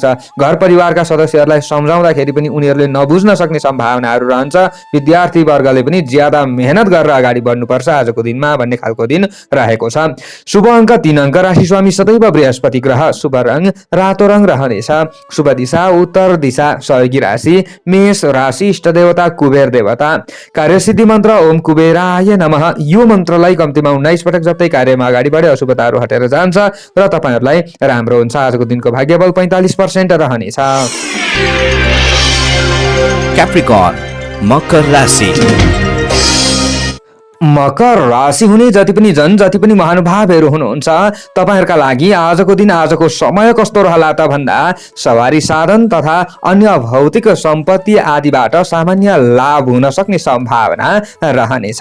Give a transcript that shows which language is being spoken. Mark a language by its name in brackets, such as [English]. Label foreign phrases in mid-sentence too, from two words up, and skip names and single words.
[Nepali] घर परिवारका सदस्यहरूलाई सम्झाउँदाखेरि पनि उनीहरूले नबुझ्न सक्ने सम्भावनाहरू रहन्छ। विद्यार्थी वर्गले पनि ज्यादा मेहनत गरेर अगाडि बढ्नुपर्छ आजको दिनमा भन्ने खालको दिन रहेको छ। शुभ अङ्क 3 अङ्क, राशि स्वामी सदैव बृहस्पति ग्रह, शुभ रङ रातो रङ रहनेछ, शुभ दिशा उत्तर दिशा, सहयोगी राशि मेष राशि, इष्ट देवता कुबेर देवता, कार्य सिद्धि मन्त्र [Sanskrit] ओम कुबेराय नमः। [Nepali] यो मन्त्रलाई कम्तीमा 19 पटक जप्दै कार्यमा अगाडि बढे अशुभ अशुभ तारो हटेर जान्छ र तपाईहरुलाई राम्रो हुन्छ। आजको दिनको भाग्यबल 45% रहनेछ। Capricorn, मकर राशि। मकर राशि हुने जति पनि महानुभावहरू हुनुहुन्छ तपाईहरुका लागि आजको दिन आजको समय कस्तो रहला त भन्दा सवारी साधन तथा अन्य भौतिक सम्पत्ति आदिबाट सामान्य लाभ हुन सक्ने सम्भावना रहनेछ।